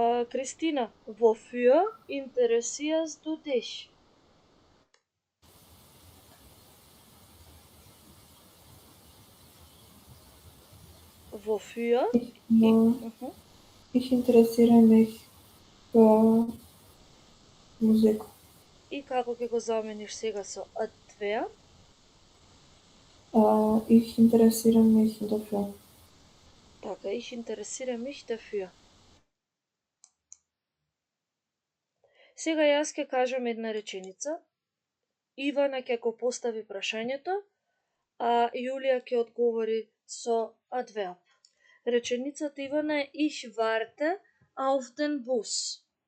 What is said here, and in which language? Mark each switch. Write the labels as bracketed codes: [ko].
[de] Christina, wofür interessierst du dich? Wofür? Mhm. Ich interessiere mich für Musik. [mk] И како ќе го замениш сега со adverb? [de] Ich interessiere mich dafür. [mk] Така, [de] ich interessiere mich dafür. [mk] Сега јас ќе кажам една реченица. Ивана ќе го постави прашањето, а Јулија ќе одговори со adverb. Реченицата Ивана е [de] Ich warte auf den Bus.